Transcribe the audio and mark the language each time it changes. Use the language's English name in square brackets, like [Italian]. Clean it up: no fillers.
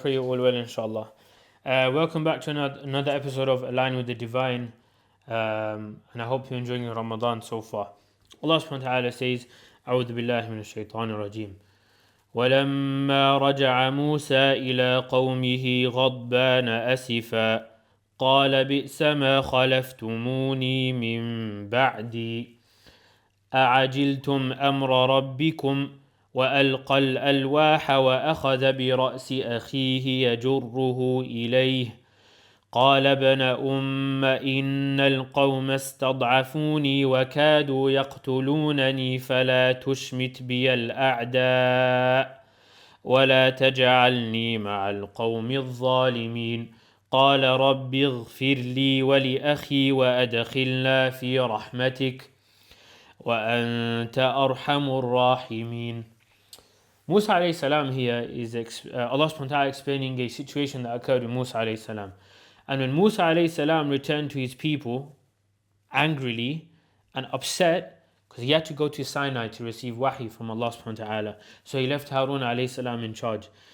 [English] I pray you all well, inshallah. Welcome back to another episode of Align with the Divine. And I hope you're enjoying your Ramadan so far. Allah subhanahu wa ta'ala says, [Arabic] أعوذ بالله من الشيطان الرجيم. ولما رجع موسى إلى قومه غضبان أسفا قال بئس ما خلفتموني من بعدي أعجلتم أمر ربكم وألقى الألواح وأخذ برأس أخيه يجره إليه قال ابن إن القوم استضعفوني وكادوا يقتلونني فلا تشمت بي الأعداء ولا تجعلني مع القوم الظالمين قال رب اغفر لي ولأخي وأدخلنا في رحمتك وأنت أرحم الراحمين. [English] Musa alayhi salam here is Allah subhanahu wa ta'ala explaining a situation that occurred with Musa alayhi salam. And when Musa alayhi salam returned to his people angrily and upset, because he had to go to Sinai to receive wahi from Allah subhanahu wa ta'ala, so he left Harun alayhi salam in charge.